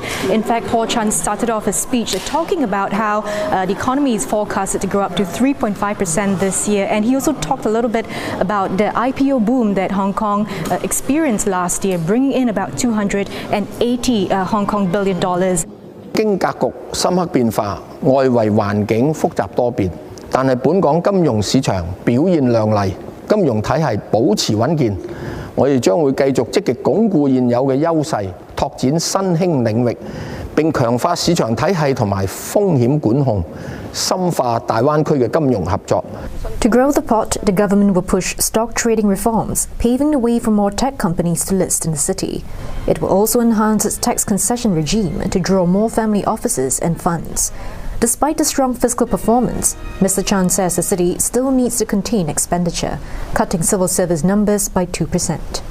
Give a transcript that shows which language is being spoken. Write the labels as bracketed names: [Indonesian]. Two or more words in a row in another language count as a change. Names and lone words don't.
[English] In fact, Paul Chan started off his speech talking about how the economy is forecasted to grow up to 3.5% this year, and he also talked a little bit about the IPO boom that Hong Kong experienced last year, bringing in about 280 Hong Kong billion dollars. [Cantonese] 經格局深刻變化，外圍環境複雜多變，但係本港金融市場表現亮麗。金融體系保持穩健，我哋將會繼續積極鞏固現有嘅優勢，拓展新興領域，並強化市場體系同埋風險管控，深化大灣區嘅金融合作。 [English] To grow the pot, the government will push stock trading reforms, paving the way for more tech companies to list in the city. It will also enhance its tax concession regime to draw more family offices and funds. Despite the strong fiscal performance, Mr. Chan says the city still needs to contain expenditure, cutting civil service numbers by 2%.